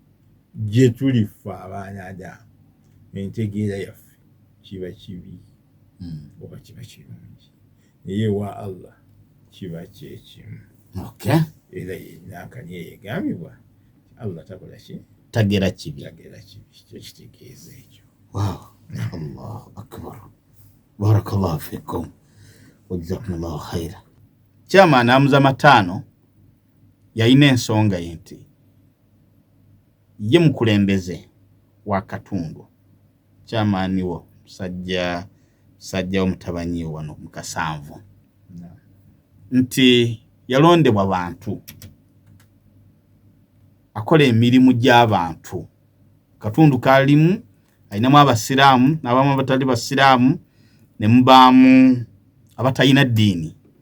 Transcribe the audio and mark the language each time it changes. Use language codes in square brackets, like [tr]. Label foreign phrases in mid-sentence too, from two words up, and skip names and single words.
[lg] Gye tulifa abaana Adamu entegeera yaffe kiba kibi. oba kiba kirungi naye wa Allah kiba kyekimu. Era yenankani eyegambibwa Allah takola ki tagera kibi kyo kitegeeza ekyo. [ar] الله أكبر، بارك الله فيكم وجزاكم الله خيرا. [lg] Chairman amuza matano yalina ensonga nti ye mukulembeze wa katundu, chairman wo musajja omutabanyi wano mu Kasanvu, nti yalondebwa bantu akola emirimu gy'abantu katundu kalimu, ayinamu abasiraamu n'abamu abatali basiraamu, ne mubaamu abatalina ddiini.